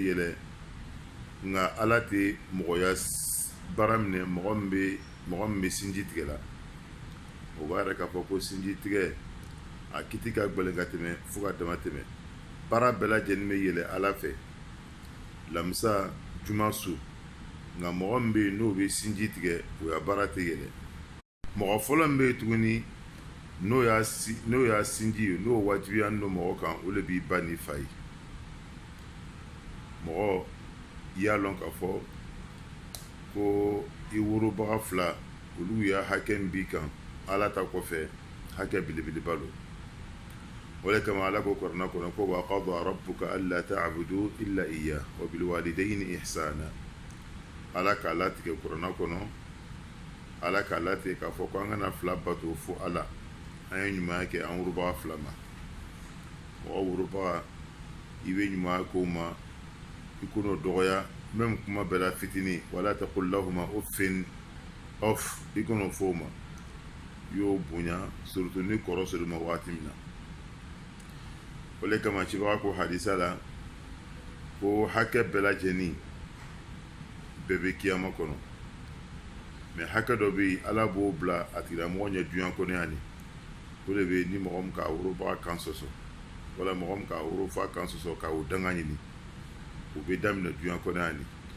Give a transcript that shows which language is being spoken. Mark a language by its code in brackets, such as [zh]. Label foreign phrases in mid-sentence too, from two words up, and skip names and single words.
[bm] yɛlɛ nka ala tɛ mɔgɔya baara minɛ mɔgɔ min bɛ sinji tigɛ la o b'a yɛrɛ k'a fɔ ko sinji tigɛ a kiti ka gɛlɛn ka tɛmɛ fo ka dama tɛmɛ baara bɛɛ lajɛlen bɛ yɛlɛ ala fɛ lamisa juma su nka mɔgɔ min bɛ yen n'o bɛ sinji tigɛ o ya baara tɛ yɛlɛ mɔgɔ fɔlɔ min bɛ yen tuguni n'o y'a sinji ye n'o wajibiya n'o mɔgɔ kan o de b'i ba n'i fa ye mɔgɔ i y'a lɔn k'a fɔ ko i worobaga fila olu y'a hakɛ min b'i kan ala ta kɔfɛ hakɛ belebeleba don o de kama ala ko kuranɛ kɔnɔ ko [ar] وقضى ربك ألا تعبدوا إلا إياه وبالوالدين إحسانا [bm] ala k'a latigɛ kuranɛ kɔnɔ ala k'a latigɛ k'a fɔ ko an kana fila bato fo ala an ye ɲumanya kɛ an worobaga fila ma mɔgɔ worobaga i bɛ ɲumanya k'o ma i ko n'o dɔgɔya même kuma bɛɛ la fitinin [ar] ولا تقل لهما أف [bm] off i ko n'o fɔ o ma i y'o bonya surtout ni kɔrɔ sɔrɔ ma waati min na o le kama cibaga ko hadisa la ko hakɛ bɛɛ lajɛlen bɛɛ bɛ kiyama kɔnɔ mɛ hakɛ dɔ bɛ yen ala b'o bila a tigilamɔgɔ ɲɛ duyan kɔnɔya ni o de bɛ ni mɔgɔ min k'a worobaga kan sɔsɔ wala mɔgɔ min k'a worofa kan sɔsɔ k'a o danga ɲini o bɛ daminɛ duyan kɔnɔya ni